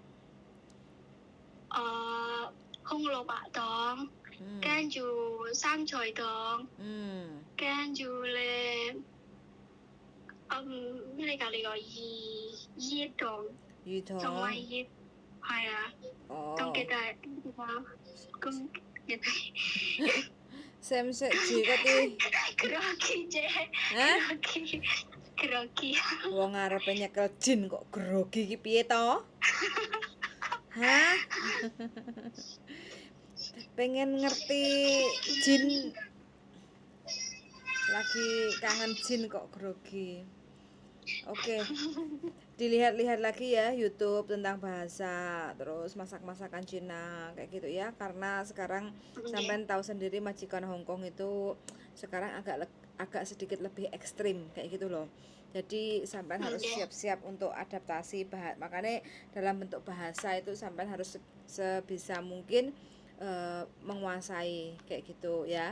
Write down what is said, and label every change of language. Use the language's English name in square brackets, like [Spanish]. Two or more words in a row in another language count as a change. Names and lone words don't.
[Cantonese] 紅蘿蔔湯，跟住生菜湯，跟住咧咩嚟㗎？呢個魚湯，同埋魚係啊。咁記得咁記得。識唔識煮嗰啲 [Javanese] grogi Ce? Grogi. Wong arepe nyekel jin kok grogi iki piye to? Hah? Pengen ngerti jin, lagi kangen jin kok grogi. Oke. [Indonesian] Dilihat-lihat lagi ya YouTube tentang bahasa, terus masak-masakan Cina kayak gitu ya, karena sekarang sampean tahu sendiri majikan Hong Kong itu sekarang agak sedikit lebih ekstrim kayak gitu loh. Jadi sampean harus siap-siap untuk adaptasi makanya dalam bentuk bahasa itu sampean harus sebisa mungkin menguasai kayak gitu ya.